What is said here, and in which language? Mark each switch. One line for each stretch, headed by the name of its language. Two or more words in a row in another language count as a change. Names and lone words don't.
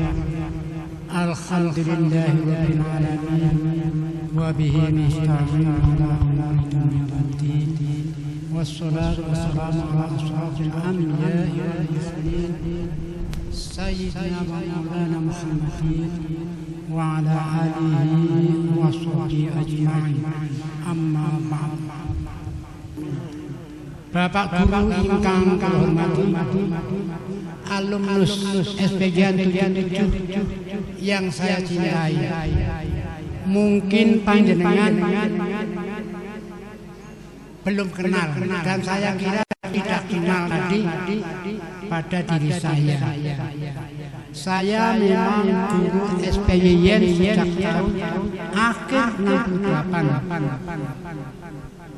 Arabic: الحمد لله رب العالمين وبه نستعين على أمور الدنيا. والصلاة والسلام على أشرف الأنبياء والمرسلين سيدنا ومولانا محمد وعلى آله وصحبه أجمعين. أما بعد.
Indonesian: Bapak guru
Javanese: ingkang kula hormati,
Indonesian: alumnus SPGN 77 yang saya cintai, mungkin panjenengan belum kenal dan saya kira tidak kenal tadi pada diri saya. Saya memang guru SPYN sejak tahun akhir 68.